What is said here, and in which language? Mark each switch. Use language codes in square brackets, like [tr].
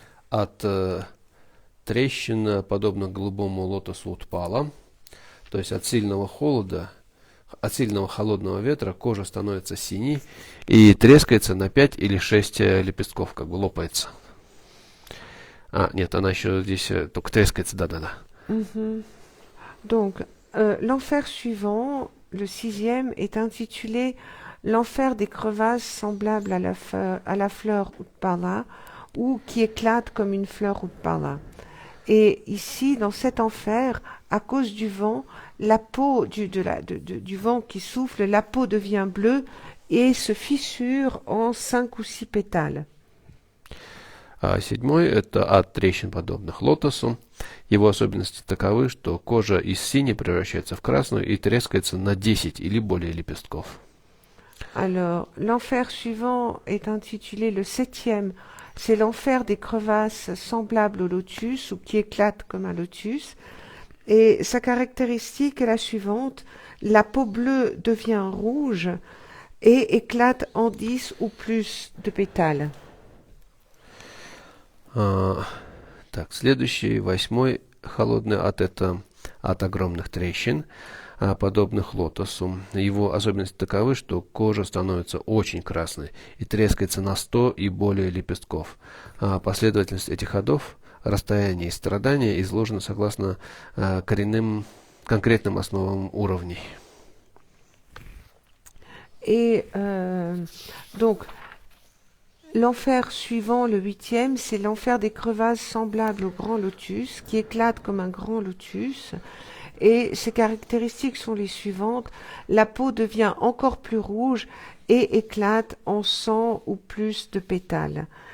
[ru] От трещин, подобно голубому лотосу Утпала. То есть от сильного холода, от сильного холодного ветра кожа становится синей и трескается на 5 или 6 лепестков, как бы лопается. Нет, она еще здесь только трескается, да-да-да. [fr] Donc, l'enfer suivant, le sixième, est intitulé l'enfer des crevasses semblables à la fleur Utpala ou qui éclate comme une fleur Utpala. Et ici, dans cet enfer, à cause du vent, la peau du vent qui souffle, la peau devient bleue et se fissure en 5 ou 6 pétales. [ru] А седьмой — это от трещин, подобных лотосу. Его особенности таковы, что кожа из синей превращается в красную и трескается на 10 или более лепестков. [fr] Alors, l'enfer suivant est intitulé le septième. C'est l'enfer des crevasses semblables au lotus ou qui éclatent comme un lotus. Et sa caractéristique est la suivante. La peau bleue devient rouge et éclate en 10 ou plus de pétales. [ru] Так, следующий, восьмой холодный ад, это ад огромных трещин, подобных лотосу. Его особенности таковы, что кожа становится очень красной и трескается на 100 и более лепестков. Последовательность этих ходов, расстояние и страдания изложены согласно коренным конкретным основам уровней. [fr] Et donc, l'enfer suivant, le 8e, c'est l'enfer des crevasses semblables au grand lotus, qui éclate comme un grand lotus. Et ses caractéristiques sont les suivantes. La peau devient encore plus rouge et éclate en 100 ou plus de pétales.